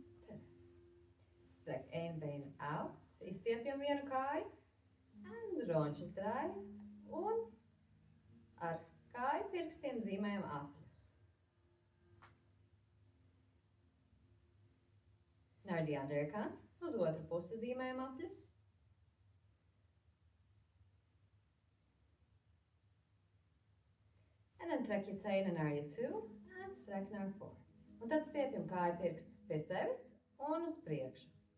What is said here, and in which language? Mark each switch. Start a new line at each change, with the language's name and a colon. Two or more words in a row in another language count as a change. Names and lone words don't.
Dutch: Strek één been out.
Latvian: Izstiepjam vienu kāju.
Dutch: En rondjes draaien.
Latvian: Un ar kāju pirkstiem zīmējam apļus.
Dutch: Naar die andere kant.
Latvian: Uz otru pusi zīmējam apļus.
Dutch: En dan trek je tenen naar je toe en strek naar voren.
Latvian: Un tad stiepjam kāju pirkstus pie sevis un uz priekšu.